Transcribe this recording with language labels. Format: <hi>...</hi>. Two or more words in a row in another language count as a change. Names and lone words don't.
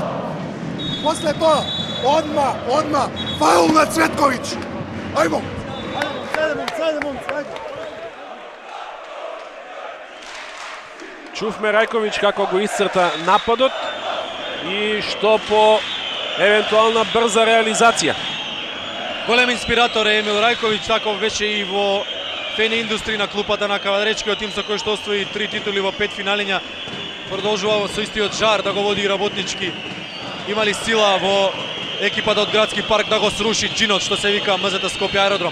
<sr>Posle toga, odmah, faul na Cvetković. Ajmo.</sr> <mk>Čufme Rajković kako go iscrta napadot i što po eventualna brza realizacija. Голем инспиратор е Емил Рајковиќ, таков беше и во фени индустрија на клупата на Кавадречкиот тим со кој што освои 3 титули во 5 финалиња. Продолжува со истиот жар да го води Работнички. Имали сила во екипата од Градски парк да го сруши джинот што се вика МЗТ Скопје аеродром.</mk>